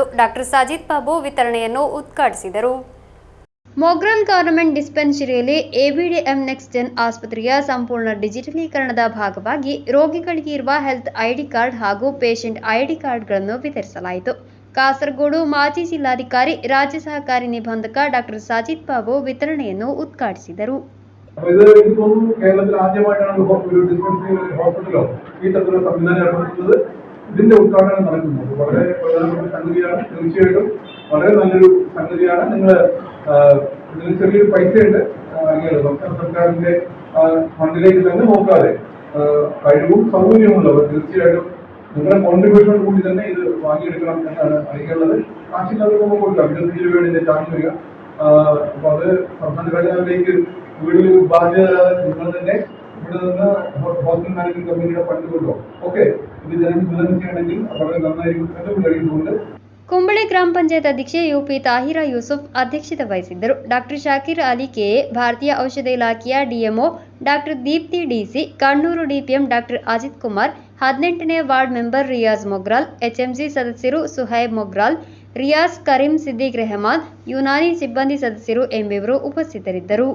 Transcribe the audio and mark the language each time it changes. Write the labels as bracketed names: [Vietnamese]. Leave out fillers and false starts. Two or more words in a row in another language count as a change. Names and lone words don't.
[Kannada] ಡಾಕ್ಟರ್ ಸಾಜಿದ್ ಬಾಬು ವಿತರಣೆಯನ್ನು ಉದ್ಘಾಟಿಸಿದರು. ಮೊಗ್ರಾಲ್ [English] government dispensary [Kannada] ಎಬಿಡಿಎಂ ನೆಕ್ಸ್ಟ್ ಜೆನ್ ಆಸ್ಪತ್ರೆಯ ಸಂಪೂರ್ಣ ಡಿಜಿಟಲೀಕರಣದ ಭಾಗವಾಗಿ ರೋಗಿಗಳಿಗೆ ಇರುವ [English] health ID card [Kannada] ಹಾಗೂ [English] patient ID cards [Kannada] ವಿತರಿಸಲಾಯಿತು. ಕಾಸರಗೋಡು ಮಾಜಿ ಜಿಲ್ಲಾಧಿಕಾರಿ, ರಾಜ್ಯ ಸಹಕಾರಿ ನಿಬಂಧಕ ಡಾಕ್ಟರ್ ಸಾಜಿದ್ ಬಾಬು ವಿತರಣೆಯನ್ನು ഉദ്ഘാಟಿಸಿದರು. [Malayalam] ഇത് എനിക്ക് തോന്നുന്നു കേരളത്തിൽ ആദ്യമായിട്ടാണ് ഒരു [English] dispensary hospital [Malayalam] ഈ തരത്തിലുള്ള സംവിധാനം ഏർപ്പെടുത്തുന്നത്. ഇതിന്റെ ഉദ്ഘാടനം നടക്കുന്നത് വളരെ പ്രധാനപ്പെട്ട സംഗതിയാണ്. തീർച്ചയായിട്ടും വളരെ നല്ലൊരു സംഗതിയാണ്. നിങ്ങൾ ഇതിന് ചെറിയൊരു പൈസയുണ്ട്, സംസ്ഥാന സർക്കാരിന്റെ ഫണ്ടിലേക്ക് തന്നെ നോക്കാതെ കഴിവും സൗകര്യമുള്ളവർ തീർച്ചയായിട്ടും നിങ്ങളുടെ കോൺട്രിബ്യൂഷൻ കൂടി തന്നെ ഇത് വാങ്ങിയെടുക്കണം എന്നാണ് അറിയിക്കേണ്ടത്. കാശില്ലാതെ നമുക്ക് കൊടുക്കാം. 25 രൂപയുടെ ചാർജ് വരിക. അപ്പൊ അത് സംസ്ഥാന ഖജനാവിലേക്ക് വീടിൽ ബാധ്യതരാതെ നിങ്ങൾ തന്നെ ഇവിടെ നിന്ന് [English] hospital management committee [Malayalam] ഫണ്ട് കൊണ്ടോ ഓക്കെ ഇത് ജനം വിതരണം ചെയ്യണമെങ്കിൽ വളരെ നന്നായിരിക്കും എന്ന് കഴിയുന്നുണ്ട്. [Kannada] ಕುಂಬಳೆ ಗ್ರಾಮ ಪಂಚಾಯತ್ ಅಧ್ಯಕ್ಷೆ ಯುಪಿ ತಾಹಿರಾ ಯೂಸುಫ್ ಅಧ್ಯಕ್ಷತೆ ವಹಿಸಿದ್ದರು. ಡಾಕ್ಟರ್ ಶಾಕಿರ್ ಅಲಿ ಕೆಎ, ಭಾರತೀಯ ಔಷಧ ಇಲಾಖೆಯ ಡಿಎಂಒ ಡಾಕ್ಟರ್ ದೀಪ್ತಿ ಡಿಸಿ, ಕಣ್ಣೂರು ಡಿಪಿಎಂ ಡಾಕ್ಟರ್ ಅಜಿತ್ ಕುಮಾರ್, 18ನೇ [English] ward member [Kannada] ರಿಯಾಜ್ ಮೊಗ್ರಾಲ್, ಎಚ್ಎಂಸಿ ಸದಸ್ಯರು ಸುಹೈಬ್ ಮೊಗ್ರಾಲ್, ರಿಯಾಜ್ ಕರೀಂ, ಸಿದ್ದಿಕ್ ರೆಹಮಾನ್, ಯುನಾನಿ ಸಿಬ್ಬಂದಿ ಸದಸ್ಯರು ಎಂಬಿವರು ಉಪಸ್ಥಿತರಿದ್ದರು.